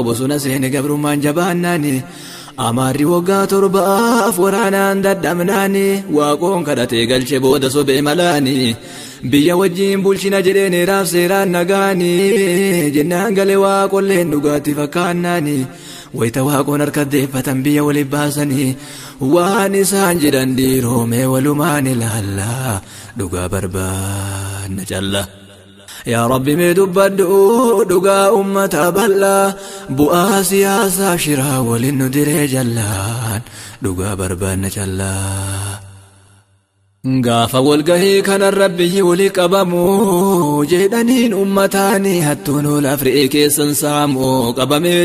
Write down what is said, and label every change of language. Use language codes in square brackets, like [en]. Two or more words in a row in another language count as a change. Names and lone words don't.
[om] bosona seene gabrummaan jabaannaanii amaarri waggaa torbaaf waraanaan dadhabnaanii waaqoon kadhatee galche booda sobee malaanii biyya wajjiin bulchina jedheen eeraaf seeraan nagaanii jennaan galee waaqolleen dhugaatti fakkaannaanii wayita waaqoon harkaddeeffatan biyya waliif baasanii waan isaan jedhan dhiiroomee walumaan ilaallaa dhugaa barbaanna jalla. [ar] يا رب [om] mee dubbadhu dhugaa ummata bal'aa bu'aa siyaasaa shiraa waliin nu diree jallaan dhugaa barbaanna jalla. gaafa walgahii kanan rabbii walii qabamu jedhaniin ummataanii hattuun ol afri'ee keessan saamu qabamee